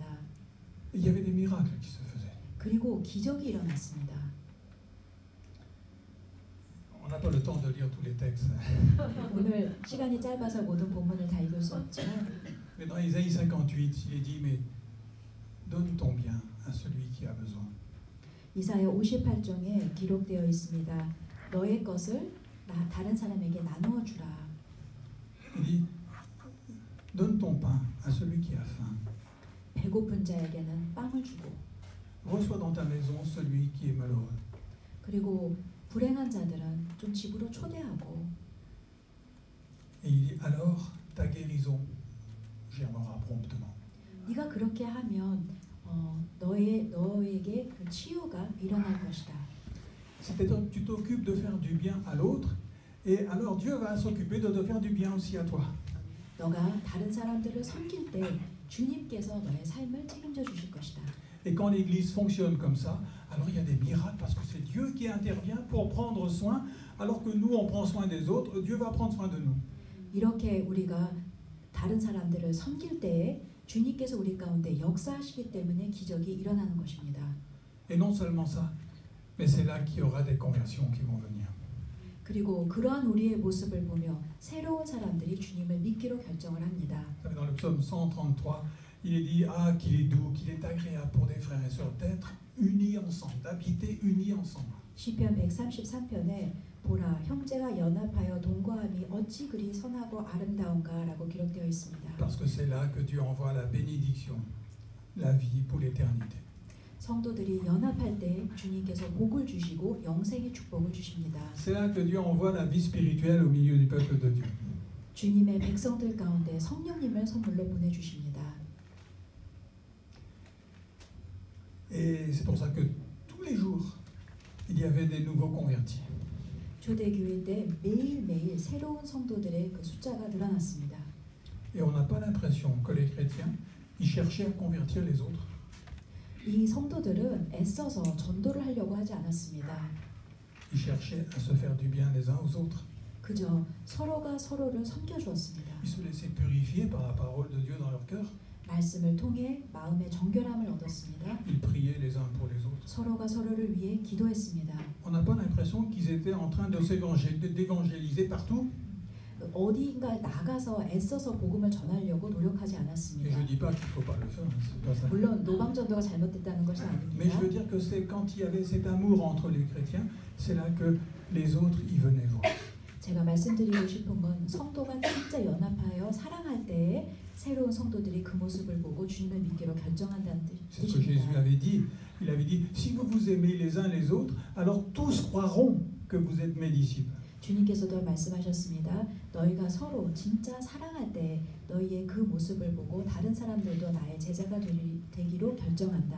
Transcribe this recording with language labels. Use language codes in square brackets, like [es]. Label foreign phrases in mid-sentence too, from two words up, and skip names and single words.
[fr] Et il y avait des miracles qui se faisaient. [ko] 그리고 기적이 일어났습니다. [fr] On n'a pas le temps de lire tous les textes. [ko] 오늘 시간이 짧아서 모든 본문을 다 읽을 수 없지만 [fr] Mais dans Ésaïe 58, il est dit, mais donne ton bien à celui qui a besoin. [ko] 이사야 58장에 기록되어 있습니다. 너의 것을 다른 사람에게 나누어 주라. [fr] Il dit, donne ton pain à celui qui a faim. [ko] 배고픈 자에게는 빵을 주고 [fr] Reçois dans ta maison celui qui est malheureux. [ko] 그리고 불행한 자들은 좀 집으로 초대하고 [fr] Et il dit, alors ta guérison germera promptement. [ko] 네가 그렇게 하면 너에게 그 치유가 일어날 것이다. [fr] C'est-à-dire que tu t'occupes de faire du bien à l'autre, et alors Dieu va s'occuper de te faire du bien aussi à toi. [ko] 너가 다른 사람들을 섬길 때 주님께서 너의 삶을 책임져 주실 것이다. [fr] Et quand l'Église fonctionne comme ça, alors il y a des miracles parce que c'est Dieu qui intervient pour prendre soin, alors que nous on prend soin des autres, Dieu va prendre soin de nous. [ko] 이렇게 우리가 다른 사람들을 섬길 때에 주님께서 우리 가운데 역사하시기 때문에 기적이 일어나는 것입니다. [fr] Et non seulement ça, mais c'est là qu'il y aura des conversions qui vont venir. [ko] 그리고 그러한 우리의 모습을 보며 새로운 사람들이 주님을 믿기로 결정을 합니다. [fr] Dans le psaume 133, il est dit qu'il est doux, qu'il est agréable pour des frères et sœurs d'être unis ensemble, d'habiter unis ensemble. [ko] 시편 133편에 보라 형제가 연합하여 동거함이 어찌 그리 선하고 아름다운가라고 기록되어 있습니다. [fr] Parce que c'est là que Dieu envoie la bénédiction, la vie pour l'éternité. [ko] 성도들이 연합할 때 주님께서 복을 주시고 영생의 축복을 주십니다. [fr] C'est là que Dieu envoie la vie spirituelle au milieu du peuple de Dieu. [ko] 주님의 백성들 가운데 성령님을 선물로 보내주십니다. [fr] Et c'est pour ça que tous les jours, il y avait des nouveaux convertis. [ko] 초대교회 때 매일매일 새로운 성도들의 그 숫자가 늘어났습니다. [fr] Et on n'a pas l'impression que les chrétiens, ils cherchaient à convertir les autres. [ko] 이 성도들은 애써서 전도를 하려고 하지 않았습니다. [fr] Ils cherchaient à se faire du bien les uns aux autres. [ko] 그저 서로가 서로를 섬겨주었습니다. [fr] Ils se laissaient purifier par la parole de Dieu dans leur cœur. [ko] 말씀을 통해 마음의 정결함을 얻었습니다. [fr] Ils priaient les uns pour les autres. [ko] 서로가 서로를 위해 기도했습니다. [fr] On n'a pas l'impression qu'ils étaient en train d'évangéliser partout. [ko] 어디인가 나가서 애써서 복음을 전하려고 노력하지 [fr] Et [ko] 않았습니다. [fr] je ne dis pas qu'il ne faut pas le faire, c'est pas ça. [ko] 물론 노방전도가 잘못됐다는 것은 [fr] Mais je [ko] 아닙니다. [fr] veux dire que c'est quand il y avait cet amour entre les chrétiens, c'est là que les autres y venaient voir. [ko] 제가 말씀드리고 싶은 건 성도가 진짜 연합하여 사랑할 때에 새로운 성도들이 그 모습을 보고 주님을 믿기로 결정한다는 [fr] C'est ce que Jésus [ko] 뜻입니다. [fr] avait dit. Il avait dit, si vous vous aimez les uns les autres, alors tous croiront que vous êtes mes disciples. [ko] 주님께서도 말씀하셨습니다. 너희가 서로 진짜 사랑할 때 너희의 그 모습을 보고 다른 사람들도 나의 제자가 되기로 결정한다.